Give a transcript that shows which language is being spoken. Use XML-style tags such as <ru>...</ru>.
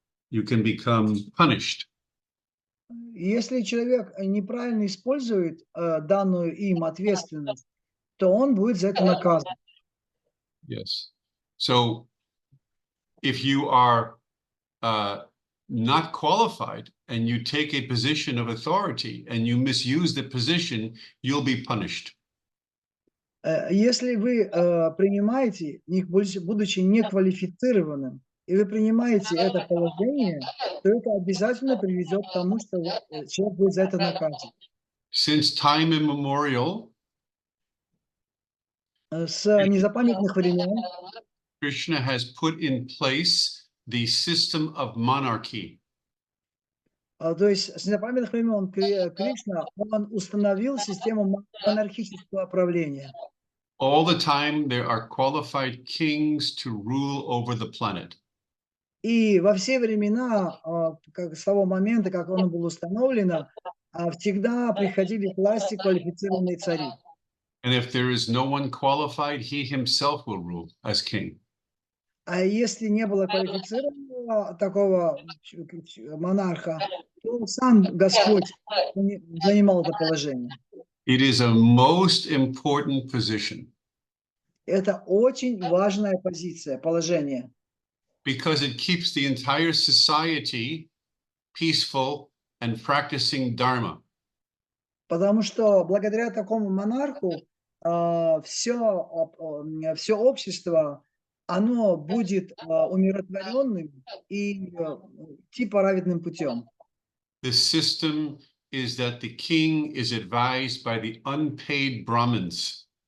<en>You can become punished.</en> <ru>Если человек неправильно использует данную им ответственность, то он будет за это наказан.</ru> <en>Yes. So if you are not qualified and you take a position of authority and you misuse the position, you'll be punished.</en> <ru>Если вы принимаете, будучи неквалифицированным, и вы принимаете это положение, то это обязательно приведет к тому, что человек будет за это наказан.</ru> <en>Since time immemorial,</en> <ru>С незапамятных времен</ru> <en>Krishna has put in place the system of monarchy.</en> <ru>То есть с незапамятных времен Кришна, он установил систему монархического правления.</ru> <en>All the time, there are qualified kings to rule over the planet.</en> <ru>И во все времена, как с того момента, как оно было установлено, всегда приходили к власти квалифицированные цари.</ru> <en>And if there is no one qualified, he himself will rule as king.</en> <ru>А если не было квалифицированного такого монарха, то сам Господь занимал это положение.</ru> <en>It is a most important position</en> <ru>Это очень важная позиция, положение,</ru> <en>because it keeps the entire society peaceful and practicing Dharma.</en> <ru>потому что благодаря такому монарху все общество, оно будет умиротворенным и идти праведным путем.</ru> <en>The system is that the king is advised by the unpaid Brahmins.</en>